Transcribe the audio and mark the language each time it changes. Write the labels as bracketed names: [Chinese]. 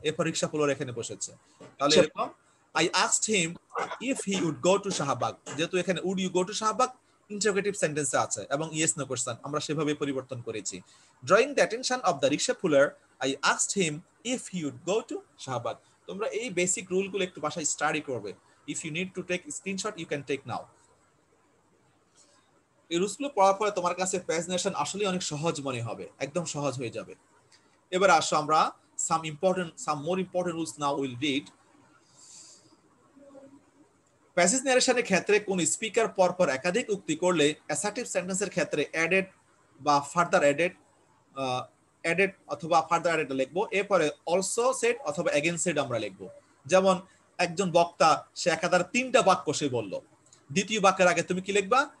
[Bangla] এরপর রিকশা পুলার এখানে বসেছে। তাহলে এরকম [English] I asked him if he would go to Shahbag, [Bangla] যেহেতু এখানে [English] would you go to Shahbag [Bangla] interrogative সেন্টেন্সে আছে এবং ইয়েস নো কোশ্চেন, আমরা সেভাবে পরিবর্তন করেছি। [English] Drawing the attention of the rickshaw puller, I asked him if he would go to Shahbag. [Bangla] তোমরা এই বেসিক রুলগুলো একটু বাসায় স্টাডি করবে। [English] If you need to take screenshot you can take now. [Bangla] এই রুলসগুলো পড়ার পরে তোমার কাছে প্রেজেন্টেশন আসলে অনেক সহজ মনে হবে, একদম সহজ হয়ে যাবে। এবার আসো আমরা [English] some more important rules now we'll read. [Bangla] Passage নারেশনের ক্ষেত্রে কোন স্পিকার পরপর একাধিক উক্তি করলে অ্যাসার্টিভ সেন্টেন্সের ক্ষেত্রে অ্যাডেড বা ফার্দার অ্যাডেড অথবা ফার্দার অ্যাডেড লিখবো। এরপরে অলসো সেড অথবা এগেইন সেড আমরা লিখবো। যেমন একজন বক্তা সে একাধারে 3টা বাক্য সে বলল, দ্বিতীয় বাক্যের আগে তুমি কি লিখবা?